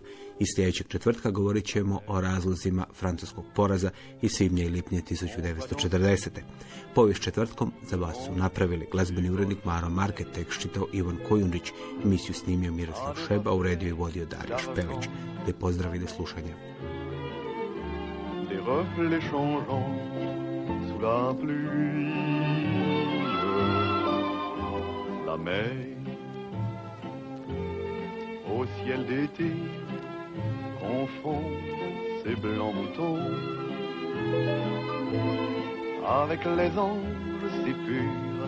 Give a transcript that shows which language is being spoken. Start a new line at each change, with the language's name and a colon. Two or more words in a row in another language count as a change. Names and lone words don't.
Croatian: I sljedećeg četvrtka govorit ćemo o razlozima francuskog poraza iz svibnja i lipnja 1940. Povijest četvrtkom za vas su napravili glazbeni urednik Maro Market, tekst čitao Ivan Kojundić, emisiju snimio Miroslav Šeba, uredio i vodio Dario Špelić. Lijep pozdrav i do slušanja.
French: Des reflets changeants sous la pluie. La mer, au ciel d'été, confond ses blancs moutons avec les anges si purs.